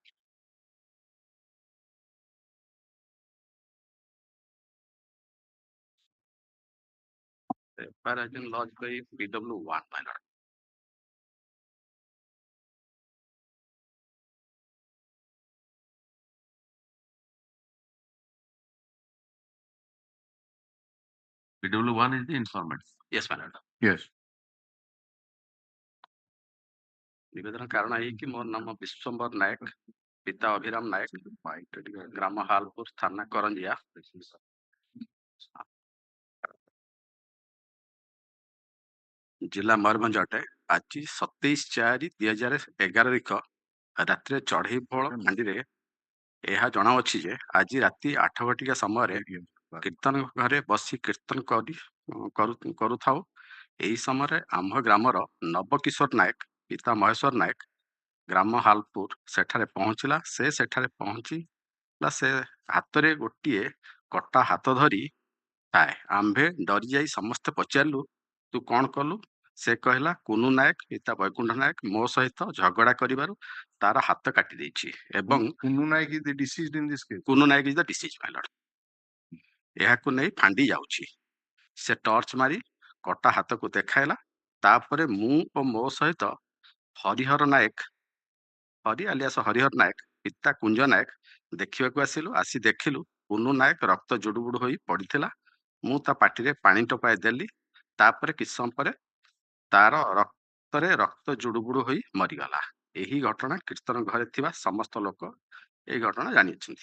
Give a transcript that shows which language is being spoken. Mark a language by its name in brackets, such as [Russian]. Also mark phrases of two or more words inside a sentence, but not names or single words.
[English] The FIR has been lodged by BW1, my lord. BW1 is the informant. Yes, my lord. Yes. [Odia] निवेदन कारण है कि मोर नाम विश्वम्बर नायक पिता अभिराम नायक ग्राम हालपुर थाना करंजिया जिला मयूरभंज अटे ଆଜି 27/4/2011 ରାତିରେ ଚଢେଇ ଫଳ ଫାଣ୍ଡିରେ ଏହା ଜଣାଅଛି ଯେ ଆଜି ରାତି 8 ଘଟିକା ସମୟରେ କୀର୍ତ୍ତନ ଘରେ ବସି କୀର୍ତ୍ତନ କରୁଥାଉ। ଏହି ସମୟରେ ଆମ୍ଭ ଗ୍ରାମର ନବକିଶୋର ନାୟକ ପିତା ମହେଶ୍ୱର ନାୟକ ଗ୍ରାମ ହାଲପୁର ସେଠାରେ ପହଞ୍ଚିଲା। ସେ ସେଠାରେ ପହଞ୍ଚିଲା ସେ ହାତରେ ଗୋଟିଏ କଟା ହାତ ଧରି ଥାଏ। ଆମ୍ଭେ ଡରି ଯାଇ ସମସ୍ତେ ପଚାରିଲୁ, ତୁ କଣ କଲୁ? ସେ କହିଲା, କୁନୁ ନାୟକ ପିତା ବୈକୁଣ୍ଠ ନାୟକ ମୋ ସହିତ ଝଗଡା କରିବାରୁ ତାର ହାତ କାଟି ଦେଇଛି ଏବଂ [English] Kunu Naik is the deceased in this case. Kunu Naik is the deceased my lord. [Odia] ଏହାକୁ ନେଇ ଫାଣ୍ଡି ଯାଉଛି। ସେ ଟର୍ଚ୍ଚ ମାରି କଟା ହାତକୁ ଦେଖାଇଲା। ତାପରେ ମୁଁ ଓ ମୋ ସହିତ ହରିହର ନାୟକ ହରି ଆଲିଆସ ହରିହର ନାୟକ ପିତା କୁଞ୍ଜ ନାୟକ ଦେଖିବାକୁ ଆସିଲୁ। ଆସି ଦେଖିଲୁ କୁନୁ ନାୟକ ରକ୍ତ ଜୁଡୁବୁଡୁ ହୋଇ ପଡିଥିଲା। ମୁଁ ତା ପାଟିରେ ପାଣି ଟୋପାଏ ଦେଲି। ତାପରେ କିଛି ସମୟ ପରେ ତାର ରକ୍ତରେ ରକ୍ତ ଜୁଡୁବୁଡୁ ହୋଇ ମରିଗଲା। ଏହି ଘଟଣା କୀର୍ତ୍ତନ ଘରେ ଥିବା ସମସ୍ତ ଲୋକ ଏହି ଘଟଣା ଜାଣିଅଛନ୍ତି।